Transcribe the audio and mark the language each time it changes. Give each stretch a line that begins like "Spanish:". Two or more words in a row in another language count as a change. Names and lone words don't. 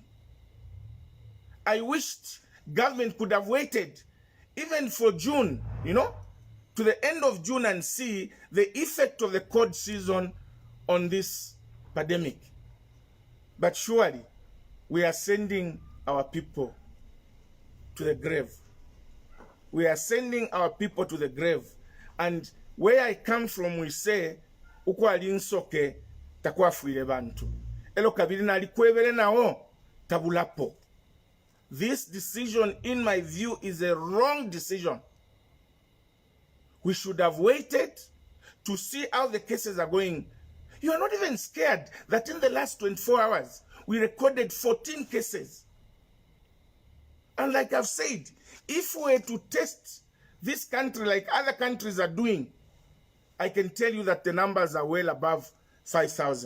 English: I wished government could have waited even for June, to the end of June and see the effect of the cold season on this pandemic. But surely we are sending our people to the grave. We are sending our people to the grave. And where I come from, we say,
Bemba: uko alinsoke takwafuile bantu. Elo kabili na likwevele nao tabulapo.
English: This decision, in my view, is a wrong decision. We should have waited to see how the cases are going. You are not even scared that in the last 24 hours, we recorded 14 cases. And like I've said, if we were to test this country like other countries are doing, I can tell you that the numbers are well above 5,000.